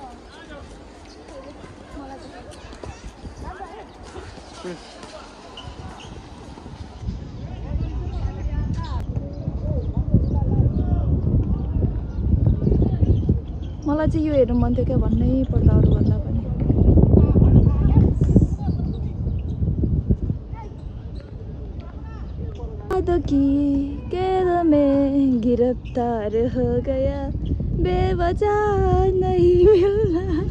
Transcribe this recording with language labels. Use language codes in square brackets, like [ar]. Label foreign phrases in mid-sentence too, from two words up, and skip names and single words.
[ne] मलाई चाहिँ यो हेर्नु मन थियो क्या भन्नै पर्दा अरू भन्दा पनि [hi] की कैद में गिरफ्तार हो गया बेवजह नहीं मिलना